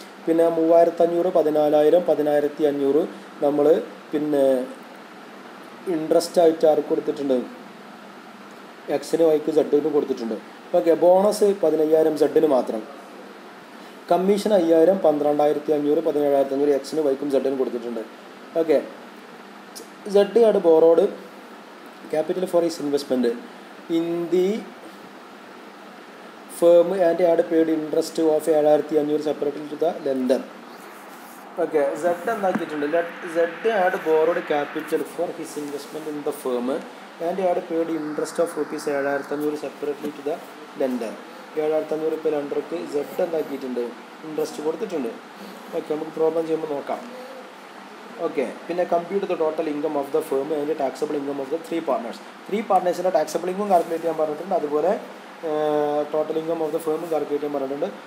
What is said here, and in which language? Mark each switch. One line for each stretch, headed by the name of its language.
Malayalam: പിന്നെ 3,500, 14,000, 11,500 നമ്മൾ പിന്നെ ഇൻട്രസ്റ്റ് ആയിട്ട് ആർക്ക് കൊടുത്തിട്ടുണ്ട്, എക്സിന് വൈക്ക് സെഡിന് കൊടുത്തിട്ടുണ്ട്. ഓക്കെ, ബോണസ് 15,000 സെഡിന് മാത്രം, കമ്മീഷൻ 5,000, 12,500, 17,500 എക്സിന് വൈക്കും സെഡിന് കൊടുത്തിട്ടുണ്ട്.
English: Okay, Z ആണ് borrowed capital for his investment in the firm and had paid interest of 7,500 separately to the lender. Okay, Z
Malayalam: എന്താക്കിയിട്ടുണ്ട്,
English: Z had borrowed capital for his investment in the firm and had paid interest of rupees 7,500 separately to the lender.
Malayalam: 7,500 ഇപ്പോൾ ലെൻഡർക്ക് Z എന്താക്കിയിട്ടുണ്ട്, interest കൊടുത്തിട്ടുണ്ട്.
English: okay,
Malayalam: നമുക്ക് problem ചെയ്യുമ്പോൾ നോക്കാം.
English: Okay, പിന്നെ compute the total income of the firm and taxable income of the 3 partners.
Malayalam: 3 പാർട്ട്നേഴ്സിൻ്റെ taxable income calculate ചെയ്യാൻ പറഞ്ഞിട്ടുണ്ട്. അതുപോലെ total income of the firm calculate ചെയ്യാൻ പറഞ്ഞിട്ടുണ്ട്.